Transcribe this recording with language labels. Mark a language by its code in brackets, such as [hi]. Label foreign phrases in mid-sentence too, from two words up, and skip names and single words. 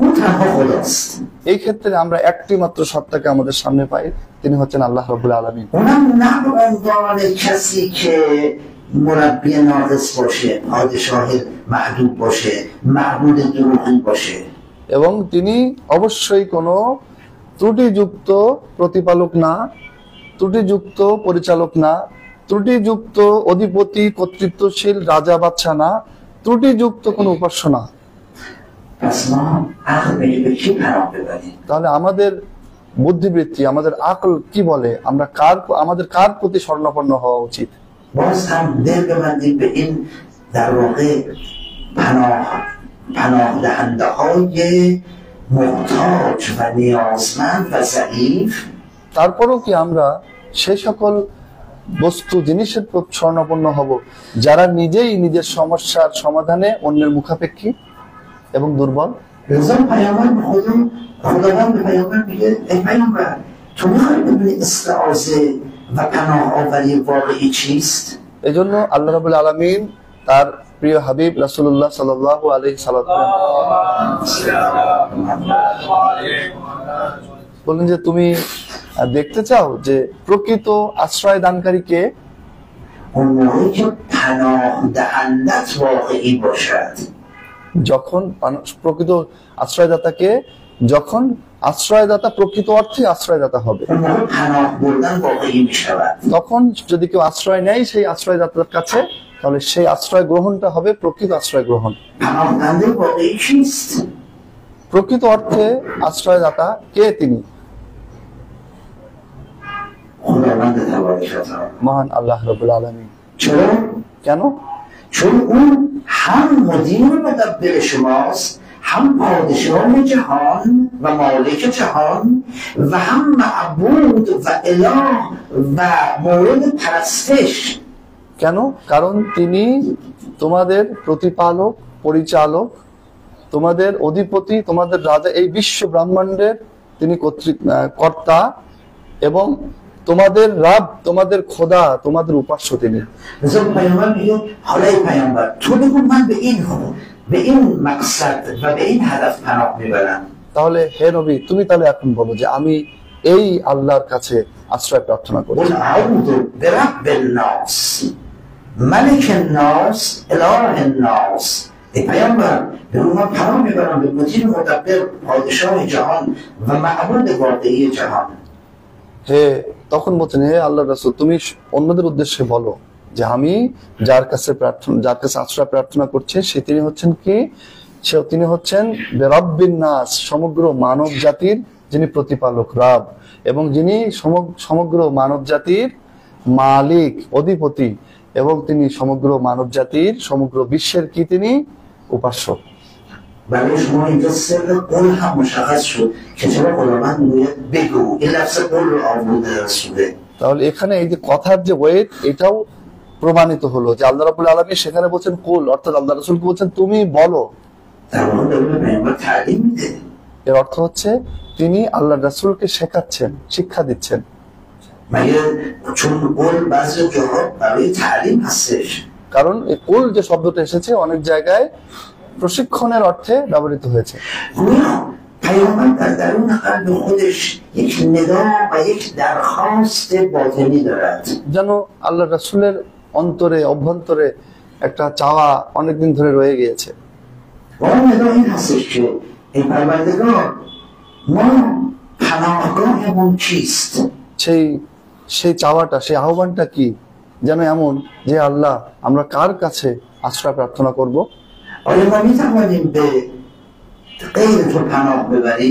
[fa] اون تنها خداست. [bn] এই ক্ষেত্রে আমরা একটি মাত্র সত্তাকে আমাদের সামনে পাই, তিনি হচ্ছেন [ar] الله رب العالمين. [fa] اونم نه به عنوان کسی که مربی ناقص باشه، پادشاه محدود باشه، معبود دروغین باشه. [bn] এবং তিনি অবশ্যই কোনো ত্রুটিযুক্ত প্রতিপালক না, ত্রুটিযুক্ত পরিচালক না, ত্রুটিযুক্ত অধিপতি কর্তৃত্বশীল রাজা বাদশা না, ত্রুটিযুক্ত কোনো উপাস্য না। [fa] پس ما عقل به کی پناه ببریم؟ [bn] তাহলে আমাদের বুদ্ধিবৃত্তি, আমাদের আকল কি বলে, আমাদের কার প্রতি শরণাপন্ন হওয়া উচিত? [fa] باز هم دل ببندیم به این در واقع پناه دهنده های محتاج و نیازمند و ضعیف. [bn] তারপরেও কি আমরা সেই সকল বস্তু জিনিসের প্রতি শরণাপন্ন হব যারা নিজেই নিজের সমস্যার সমাধানে অন্যের মুখাপেক্ষী এবং দুর্বল? [fa] رضا پیامبر به خداوند به پیامبر میگه ای پیامبر تو میخوای بدونی استعاذه و پناه آوری واقعی چیست؟ [bn] এই জন্য [ar] الله رب العالمين [bn] তার প্রিয় হাবিব [ar] رسول الله صلى الله عليه وسلم [bn] বলেন যে তুমি দেখতে চাও যে প্রকৃত আশ্রয় দানকারীকে? [fa] اون موقعی که پناه دهندت واقعی باشد. [bn] যখন প্রকৃত আশ্রয়দাতাকে, যখন আশ্রয়দাতা প্রকৃত অর্থে আশ্রয়দাতা হবে, [fa] اون موقع پناه بردن واقعی میشود. [bn] তখন যদি কেউ আশ্রয় নেয় সেই আশ্রয়দাতার কাছে, তাহলে সেই আশ্রয় গ্রহণটা হবে প্রকৃত আশ্রয় গ্রহণ। [fa] پناه دهنده واقعی چیست؟ [bn] প্রকৃত অর্থে আশ্রয়দাতা কে? তিনি [fa] خداوند تبارک و تعالی. [bn] মহান [ar] الله رب العالمين. [fa] چرا؟ [bn] কেন? [fa] چون اون هم مدیر مدبر شماست، هم پادشاه جهان و مالک جهان و هم معبود و اله و مورد پرستش. [bn] কেন? কারণ তিনি তোমাদের প্রতিপালক, পরিচালক, তোমাদের অধিপতি, তোমাদের রাজা, এই বিশ্ব ব্রহ্মাণ্ডের তিনি কর্তা এবং তোমাদের রাব, তোমাদের খোদা, তোমাদের উপাস্য তিনি। [fa] مثلا پیامبر میگه حالا ای پیامبر تو بگو من به این مقصد و به این هدف پناه میبرم. [bn] তাহলে হে নবী, তুমি তাহলে এখন বলো যে আমি এই আল্লাহর কাছে আশ্রয় প্রার্থনা করি। [ar] قل اعوذ برب الناس ملك الناس اله الناس. [fa] ای پیامبر بگو من پناه میبرم به مدیر مدبر پادشاه جهان و معبود واقعی جهان. [bn] হে, তখন বলছেন হে আল্লাহ রাসূল, তুমি অন্যদের উদ্দেশ্যে বলো যে আমি যার কাছে আশ্রয় প্রার্থনা করছি তিনি হচ্ছেন কি? তিনি হচ্ছেন [ar] برب الناس, [bn] সমগ্র মানব জাতির যিনি প্রতিপালক, রাব, এবং যিনি সমগ্র মানব জাতির মালিক, অধিপতি, এবং তিনি সমগ্র মানব জাতির, সমগ্র বিশ্বের কি তিনি উপাস্য। [fa] برای شما اینجا سر قول هم مشخص شد که چرا خداوند میگوید بگو. این لفظ قول رو آورده رسوله. [bn] তাহলে এখানে এই যে কথার যে ওয়েট, এটাও প্রমাণিত হলো যে [ar] الله رب العالمين [bn] সেখানে বলছেন কুল, অর্থাৎ আল্লাহ রাসূলকে বলছেন তুমি বলো। [fa] در واقع داره به پیامبر تعلیم میده. [bn] এর অর্থ হচ্ছে তিনি আল্লাহ রাসূলকে শেখাচ্ছেন, শিক্ষা দিচ্ছেন। [fa] مگه چون قول بعضی جاها برای تعلیم هستش. [bn] কারণ এই কুল যে শব্দটা এসেছে অনেক জায়গায় প্রশিক্ষণের অর্থে ব্যবহৃত হয়েছে। [fa] گویا پیامبر در درون قلب خودش یک ندا و یک درخواست باطنی دارد. [bn] যেন আল্লাহ রাসূলের অন্তরে, অভ্যন্তরে একটা চাওয়া অনেকদিন ধরে রয়ে গিয়েছে। [fa] و اون ندا این هستش که ای پروردگار ما پناهگاهمون چیست؟ [bn] সেই চাওয়াটা, সেই আহ্বানটা কি? যেন এমন যে আল্লাহ, আমরা কার কাছে আশ্রয় প্রার্থনা করব? [fa] آیا ما میتوانیم به غیر تو پناه ببریم؟